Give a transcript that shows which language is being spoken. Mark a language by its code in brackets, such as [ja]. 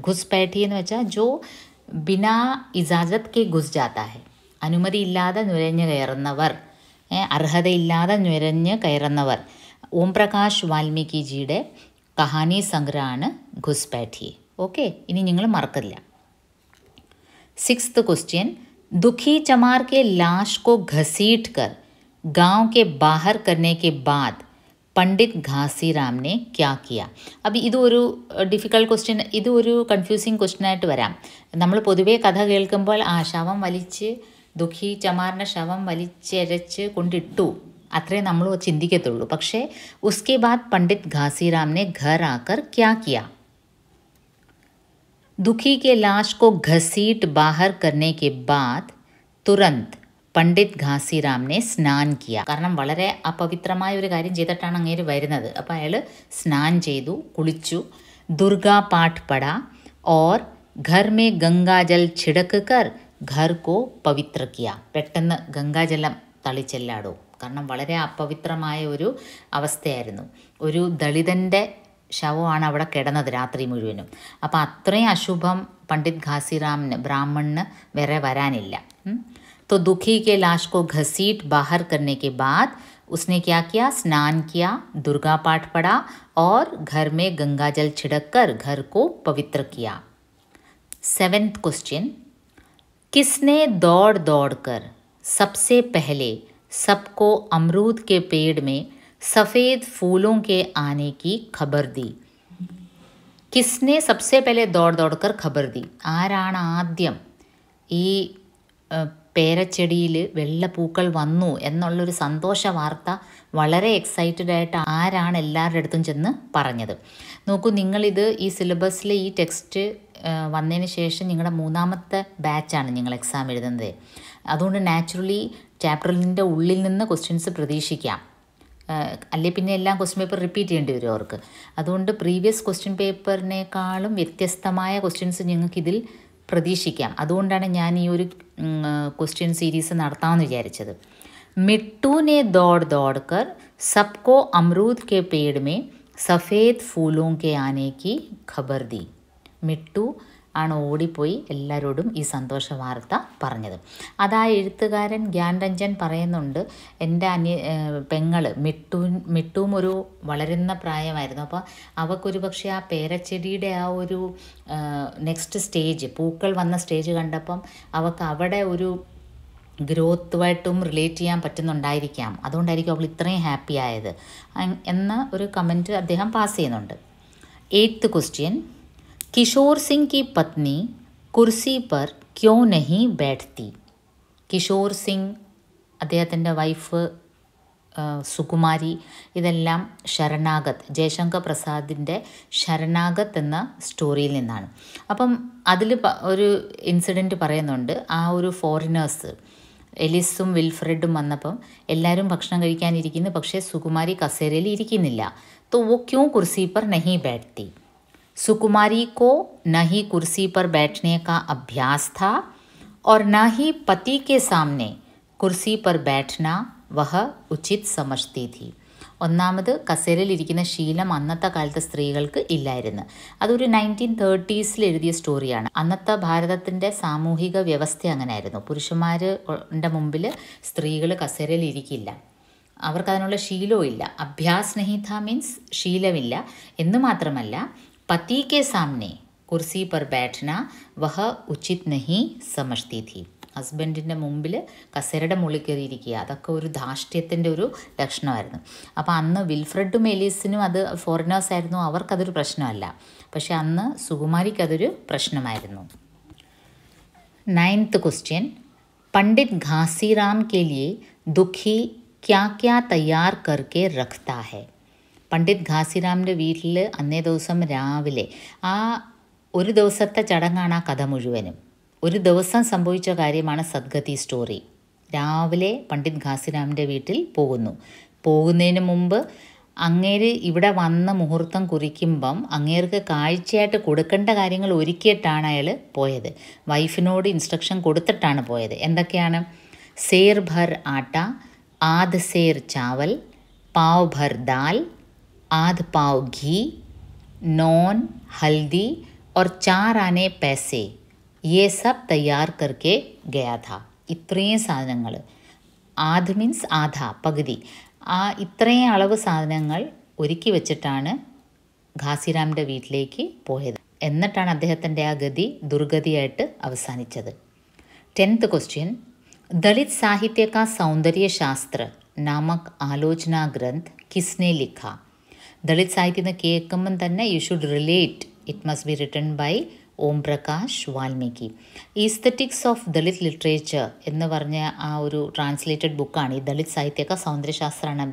[ml] ഘുസ്പൈഠി എന്ന് വെച്ചാൽ [hi] ജോ ബിനാ ഇജാസത്ത് കെ ഘുസ് ജാത്താ ഹെ, [ml] അനുമതിയില്ലാതെ നുരഞ്ഞു കയറുന്നവർ, അർഹതയില്ലാതെ നുരഞ്ഞ് കയറുന്നവർ. ഓം പ്രകാശ് വാൽമീകിജിയുടെ കഹാനി സംഗ്രഹമാണ് ഘുസ്പൈഠി. ഓക്കെ, ഇനി നിങ്ങൾ മറക്കില്ല. [hi] 6th क्वेश्चन, दुखी चमार के लाश को घसीट कर गांव के बाहर करने के बाद पंडित घासीराम ने क्या किया? अब [ml] ഇതൊരു ഡിഫിക്കൽട്ട് ക്വസ്റ്റ്യൻ, ഇതൊരു കൺഫ്യൂസിങ് ക്വസ്റ്റ്യനായിട്ട് വരാം. നമ്മൾ പൊതുവേ കഥ കേൾക്കുമ്പോൾ ആ ശവം വലിച്ച്, ദുഃഖി ചമാറിൻ്റെ ശവം വലിച്ചരച്ച് കൊണ്ടിട്ടു, അത്രേ നമ്മൾ ചിന്തിക്കത്തുള്ളൂ. പക്ഷേ [hi] ഉസ്കെ ബാദ് പണ്ഡിറ്റ് घासीराम ने घर आकर क्या किया? दुखी के लाश को घसीट बाहर करने के बाद तुरंत പണ്ഡിറ്റ് ഘാസിറാമിനെ സ്നാൻ കിയ. [ml] കാരണം വളരെ അപവിത്രമായ ഒരു കാര്യം ചെയ്തിട്ടാണ് അങ്ങേര് വരുന്നത്. അപ്പോൾ അയാൾ സ്നാൻ ചെയ്തു, കുളിച്ചു. [hi] ദുർഗാ പാഠ് പട ഓർ ഘർ മേ ഗംഗാജൽ छिड़क कर घर को പവിത്ര കിയ. [ml] പെട്ടെന്ന് ഗംഗാജലം തളിച്ചെല്ലാടോ. കാരണം വളരെ അപവിത്രമായ ഒരു അവസ്ഥയായിരുന്നു. ഒരു ദളിതൻ്റെ ശവമാണ് അവിടെ കിടന്നത് രാത്രി മുഴുവനും. അപ്പോൾ അത്രയും അശുഭം പണ്ഡിറ്റ് ഘാസിറാമിന്, ബ്രാഹ്മണിന് വേറെ വരാനില്ല. [hi] तो दुखी के लाश को घसीट बाहर करने के बाद उसने क्या किया? स्नान किया, दुर्गा पाठ पढ़ा और घर में गंगा जल छिड़क कर घर को पवित्र किया. 7th क्वेश्चन, किसने दौड़ दौड़ कर सबसे पहले सबको अमरूद के पेड़ में सफ़ेद फूलों के आने की खबर दी? किसने सबसे पहले दौड़ दौड़ कर खबर दी? [ml] ആരാണ് ആദ്യം ഈ പേരച്ചെടിയിൽ വെള്ളപ്പൂക്കൾ വന്നു എന്നുള്ളൊരു സന്തോഷ വാർത്ത വളരെ എക്സൈറ്റഡ് ആയിട്ട് ആരാണ് എല്ലാവരുടെ അടുത്തും ചെന്ന് പറഞ്ഞത്? നോക്കൂ, നിങ്ങളിത് ഈ സിലബസിൽ ഈ ടെക്സ്റ്റ് വന്നതിന് ശേഷം നിങ്ങളുടെ 3ാമത്തെ ബാച്ചാണ് നിങ്ങൾ എക്സാം എഴുതുന്നത്. അതുകൊണ്ട് നാച്ചുറലി ചാപ്റ്ററിൻ്റെ ഉള്ളിൽ നിന്ന് ക്വസ്റ്റ്യൻസ് പ്രതീക്ഷിക്കാം. അല്ലെ പിന്നെ എല്ലാം ക്വസ്റ്റ്യൻ പേപ്പർ റിപ്പീറ്റ് ചെയ്യേണ്ടി വരും അവർക്ക്. അതുകൊണ്ട് പ്രീവിയസ് ക്വസ്റ്റ്യൻ പേപ്പറിനേക്കാളും വ്യത്യസ്തമായ ക്വസ്റ്റ്യൻസ് നിങ്ങൾക്കിതിൽ പ്രതീക്ഷിക്കാം. അതുകൊണ്ടാണ് ഞാൻ ഈ ഒരു ക്വസ്റ്റ്യൻ സീരീസ് നടത്താമെന്ന് വിചാരിച്ചത്. [hi] മിട്ടു ने दौड़ दौड़ कर सबको अमरूद के पेड़ में सफ़ेद फूलों के आने की खबर दी. [ml] മിട്ടു ആണ് ഓടിപ്പോയി എല്ലാവരോടും ഈ സന്തോഷ വാർത്ത പറഞ്ഞത്. അതാ എഴുത്തുകാരൻ ഗ്യാൻ രഞ്ജൻ പറയുന്നുണ്ട്, എൻ്റെ പെങ്ങൾ മിട്ടുവും ഒരു വളരുന്ന പ്രായമായിരുന്നു. അപ്പോൾ അവൾക്കൊരു പക്ഷേ ആ പേരച്ചെടിയുടെ ആ ഒരു നെക്സ്റ്റ് സ്റ്റേജ്, പൂക്കൾ വന്ന സ്റ്റേജ് കണ്ടപ്പം അവൾക്ക് അവിടെ ഒരു ഗ്രോത്തുമായിട്ടും റിലേറ്റ് ചെയ്യാൻ പറ്റുന്നുണ്ടായിരിക്കാം. അതുകൊണ്ടായിരിക്കും അവൾ ഇത്രയും ഹാപ്പി ആയത് എന്ന ഒരു കമൻറ്റ് അദ്ദേഹം പാസ് ചെയ്യുന്നുണ്ട്. [hi] 8th क्वेश्चन, किशोर सिंह की पत्नी कुर्सी पर क्यों नहीं बैठती? [ml] കിഷോർ സിംഗ്, അദ്ദേഹത്തിൻ്റെ വൈഫ് സുകുമാരി, ഇതെല്ലാം ശരണാഗത്, ജയശങ്കർ പ്രസാദിൻ്റെ ശരണാഗത് എന്ന സ്റ്റോറിയിൽ നിന്നാണ്. അപ്പം അതിൽ ഒരു ഇൻസിഡൻറ്റ് പറയുന്നുണ്ട്. ആ ഒരു ഫോറിനേഴ്സ് എലിസും വിൽഫ്രെഡും വന്നപ്പം എല്ലാവരും ഭക്ഷണം കഴിക്കാനിരിക്കുന്നു, പക്ഷേ സുകുമാരി കസേരയിൽ ഇരിക്കുന്നില്ല. [hi] तो वो क्यों कुर्सी पर नहीं बैठती? सुकुमारी को न ही कुर्सी पर बैठने का अभ्यास था और न ही पति के सामने कुर्सी पर बैठना वह उचित समझती थी. [ml] ഒന്നാമത് കസേരയിലിരിക്കുന്ന ശീലം അന്നത്തെ കാലത്തെ സ്ത്രീകൾക്ക് ഇല്ലായിരുന്നു. അതൊരു 1930s എഴുതിയ സ്റ്റോറിയാണ്. അന്നത്തെ ഭാരതത്തിൻ്റെ സാമൂഹിക വ്യവസ്ഥ അങ്ങനെയായിരുന്നു. പുരുഷന്മാരുടെ മുമ്പിൽ സ്ത്രീകൾ കസേരയിൽ ഇരിക്കില്ല, അവർക്കതിനുള്ള ശീലവും ഇല്ല. [hi] അഭ്യാസ് നഹി ഥാ [ml] മീൻസ് ശീലമില്ല എന്ന് മാത്രമല്ല, [hi] पति के सामने कुर्सी पर बैठना वह उचित नहीं समझती थी. [ml] ഹസ്ബൻഡിൻ്റെ മുമ്പിൽ കസേരയുടെ മുകളിൽ കയറിയിരിക്കുക. അതൊക്കെ ഒരു ധാർഷ്ട്യത്തിൻ്റെ ഒരു ലക്ഷണമായിരുന്നു. അപ്പോൾ അന്ന് വിൽഫ്രഡും എലീസിനും അത് ഫോറിനേഴ്സ് ആയിരുന്നു, അവർക്കതൊരു പ്രശ്നമല്ല. പക്ഷെ അന്ന് സുകുമാരിക്കതൊരു പ്രശ്നമായിരുന്നു. [hi] 9th क्वेश्चन, पंडित घासीराम के लिए दुखी क्या क्या तैयार करके रखता है? [ml] പണ്ഡിറ്റ് ഘാസിറാമിൻ്റെ വീട്ടിൽ അന്നേ ദിവസം രാവിലെ, ആ ഒരു ദിവസത്തെ ചടങ്ങാണ് ആ കഥ മുഴുവനും. ഒരു ദിവസം സംഭവിച്ച കാര്യമാണ് സദ്ഗതി സ്റ്റോറി. രാവിലെ പണ്ഡിറ്റ് ഘാസിറാമിൻ്റെ വീട്ടിൽ പോകുന്നതിന് മുമ്പ് അങ്ങേര് ഇവിടെ വന്ന് മുഹൂർത്തം കുറിക്കുമ്പം അങ്ങേർക്ക് കാഴ്ചയായിട്ട് കൊടുക്കേണ്ട കാര്യങ്ങൾ ഒരുക്കിയിട്ടാണ് അയാൾ പോയത്. വൈഫിനോട് ഇൻസ്ട്രക്ഷൻ കൊടുത്തിട്ടാണ് പോയത്. എന്തൊക്കെയാണ്? [hi] സേർ ഭർ ആട്ട, ആധ് സേർ ചാവൽ, പാവ് ഭർ ദാൽ, ആധ് പാവ് घी, नॉन हल्दी और 4 आने पैसे, ये सब तैयार करके गया था. [ml] ഇത്രയും സാധനങ്ങൾ, ആധ് മീൻസ് ആധ, പകുതി, ആ ഇത്രയും അളവ് സാധനങ്ങൾ ഒരുക്കി വെച്ചിട്ടാണ് ഘാസിറാമിൻ്റെ വീട്ടിലേക്ക് പോയത്. എന്നിട്ടാണ് അദ്ദേഹത്തിൻ്റെ ആ ഗതി ദുർഗതിയായിട്ട് അവസാനിച്ചത്. [hi] 10th क्वेश्चन, दलित साहित्य का सौंदर्य शास्त्र नामक आलोचना ग्रंथ किसने लिखा? [ml] ദളിത് സാഹിത്യം എന്ന് കേൾക്കുമ്പം തന്നെ [en] You should relate, it must be written by Om Prakash Valmiki. [ml] Aesthetics of Dalit literature എന്ന് പറഞ്ഞ ആ ഒരു ട്രാൻസ്ലേറ്റഡ് ബുക്കാണ് ഈ ദളിത് സാഹിത്യ സൗന്ദര്യശാസ്ത്രമാണ്.